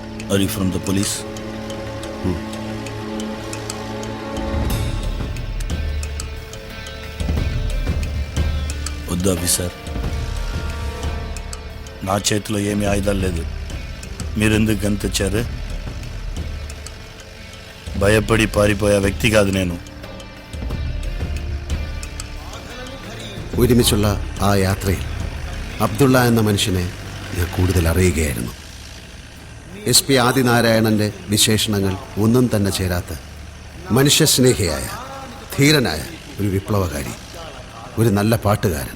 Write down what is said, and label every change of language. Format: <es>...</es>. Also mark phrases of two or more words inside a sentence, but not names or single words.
<en>are you from the police?</en> <te>వద్దు ఆఫీసర్, నా చేతిలో ఏమీ ఆయుధాలు లేదు. మీరెందుకు గన్ తెచ్చారు? భయపడి పారిపోయే వ్యక్తి కాదు నేను.</te> <ml>ഒരുമിച്ചുള്ള ആ യാത്രയിൽ അബ്ദുള്ള എന്ന മനുഷ്യനെ ഞാൻ കൂടുതൽ അറിയുകയായിരുന്നു. SP ആദിനാരായണന്റെ വിശേഷണങ്ങൾ ഒന്നും തന്നെ ചേരാത്ത മനുഷ്യസ്നേഹിയായ ധീരനായ ഒരു വിപ്ലവകാരി, ഒരു നല്ല പാട്ടുകാരൻ.</ml>